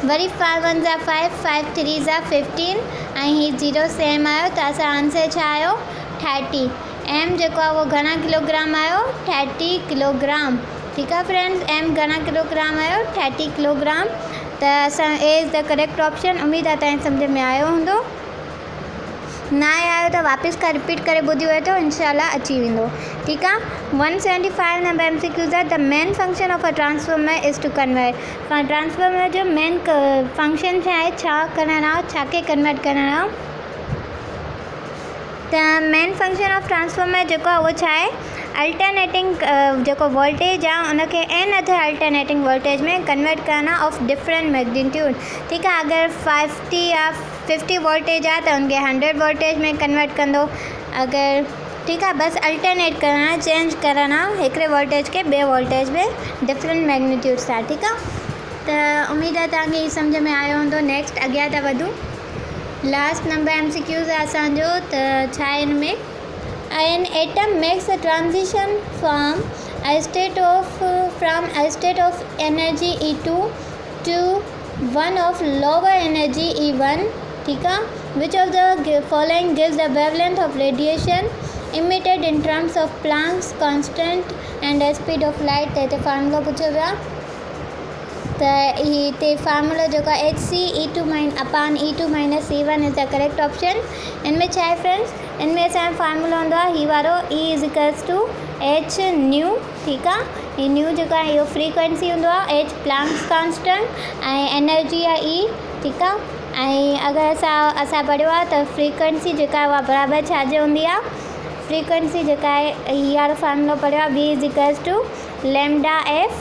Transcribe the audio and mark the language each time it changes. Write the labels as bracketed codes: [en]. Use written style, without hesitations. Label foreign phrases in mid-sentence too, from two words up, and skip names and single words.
[sd] वरी 5 1 जा 5 5 3 जा 15 ऐं हीअ 0 सेम आयो त असां आंसर छा आयो 30। एम जेको आहे उहो घणा किलोग्राम आयो 30 किलोग्राम। ठीकु आहे फ्रेंड्स। एम घणा किलोग्राम आयो 30 किलोग्राम। त असां ए [en] is the correct option. [sd] उमेद आहे तव्हांखे सम्झ में आयो हूंदो। न आयो त वापसि खां रिपीट करे ॿुधी वठो इंशाल्लाह अची वेंदो। ठीकु आहे। 175 नंबर MCQs आहे [en] the main function of a transformer is to convert. [sd] ट्रांसफॉर्मर जो [en] main function [sd] छा आहे छा करणु आहे छा खे कन्वर्ट करणु आहे। त [en] main function of transformer [sd] जेको आहे उहो छा आहे अल्टरनेटिंग जेको वोल्टेज आहे उनखे [en] an other alternating voltage [sd] में कन्वर्ट करणु [en] of different magnitude. [sd] ठीकु आहे। अगरि 50 वोल्टेज आहे त उनखे 100 वोल्टेज में कन्वर्ट कंदो। अगरि ठीकु आहे बसि अल्टरनेट करणु आहे चेंज करणु आहे हिकिड़े वोल्टेज खे ॿिए वोल्टेज में [en] different magnitude [sd] सां। ठीकु आहे। त उमेद आहे तव्हांखे हीअ सम्झ में आयो हूंदो। नेक्स्ट अॻियां था वधूं। [en] last number [sd] MCQs आहे असांजो त छा आहे हिन में [en] an atom makes a transition from a state of energy E2 to one of lower energy E1। [sd] ठीकु आहे। [en] which of the following gives the wavelength of radiation emitted in terms of Planck's constant and the speed of light। [sd] त हिते फार्मूलो पुछियो वियो आहे त हिते फार्मूलो जेको आहे HC/E2 माइनस E1 [en] is the correct option. [sd] इनमें छा आहे फ्रेंड्स इनमें असांजो फार्मूलो हूंदो आहे ही वारो E = h न्यू। ठीकु आहे। ही न्यू जेको आहे इहो फ्रीक्वेंसी हूंदो आहे h [en] Planck's constant [sd] ऐं एनर्जी आहे E। ठीकु आहे। ऐं अगरि असां पढ़ियो आहे त फ्रीक्वेंसी जेका आहे उहा बराबरि छाजे हूंदी आहे फ्रीक्वेंसी जेका आहे हीअ वारो फार्मूलो पढ़ियो आहे V = λf।